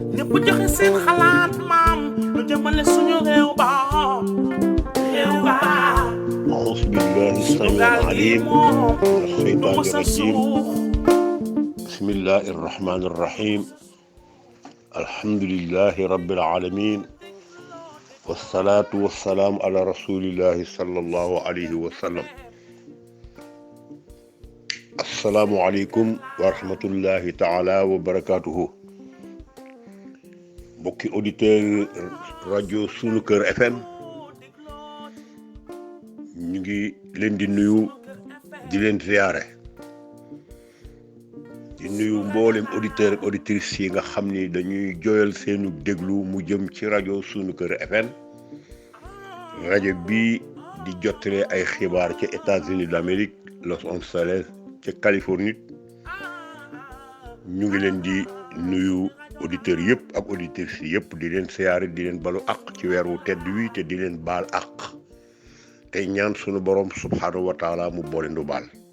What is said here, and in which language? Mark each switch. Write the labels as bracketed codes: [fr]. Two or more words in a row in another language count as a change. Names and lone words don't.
[wo] ñëpp joxe seen xalaat maam lu jëmale suñu réew ba [ar] أعوذ بالله [wo] suñu [ar] السميع [wo] gaal gi [ar] العليم [wo] moom [ar] من [wo] du [ar] الشيطان [wo] mës a [ar] الرجيم [wo] suux [ar] بسم الله الرحمن الرحيم الحمد لله رب العالمين والصلاة والسلام على رسول الله صلى الله عليه وسلم السلام عليكم ورحمة الله تعالى وبركاته [wo] mbokki auditeur radio sunu kër FM ñu ngi leen di nuyu di leen ziyaare di nuyu mboolem auditeur ak auditrices yi nga xam ni dañuy joyal seenu déglu mu jëm ci rajo sunu kër FM rajo bi di jottale ay xibaar ca [fr] États-Unis d'Amérique [wo] Los Angeles ca Californie ñu ngi leen di nuyu auditeurs yëpp ak auditrices yëpp di leen siyaare di leen balu àq ci weer wu tedd wi te di leen baal àq tey ñaan sunu borom [ar] سبحانه وتعالى [wo] mu boole ndu baal